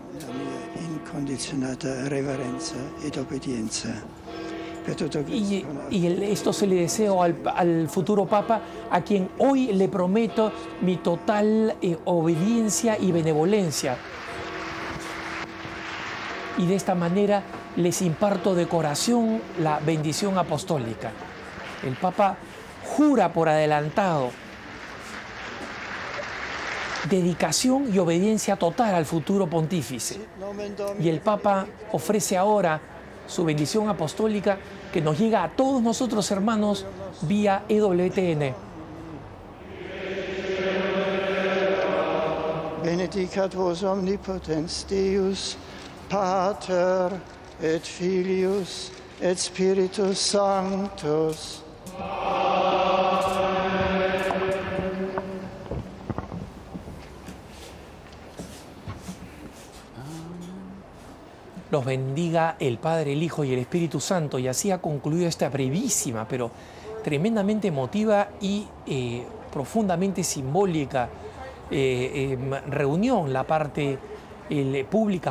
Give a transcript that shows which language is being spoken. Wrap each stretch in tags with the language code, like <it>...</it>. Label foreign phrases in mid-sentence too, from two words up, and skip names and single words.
<it>La mia incondizionata reverenza ed obbedienza. Per tutto</it> <es>Y,</es> <it>questo,</it> <es>esto se le deseo al futuro Papa, a quien hoy le prometo mi total obediencia y benevolencia. Y de esta manera les imparto de corazón la bendición apostólica. El Papa jura por adelantado dedicación y obediencia total al futuro pontífice.</es> <la>nomen Domini,</la> <es>Y el Papa ofrece ahora su bendición apostólica, que nos llega a todos nosotros, hermanos, vía EWTN.</es> <la>benedicat vos omnipotens Deus, Pater et Filius et Spiritus Sanctus.</la> <es>Los bendiga el Padre, el Hijo y el Espíritu Santo. Y así ha concluido esta brevísima, pero tremendamente emotiva y profundamente simbólica reunión, la parte pública.</es>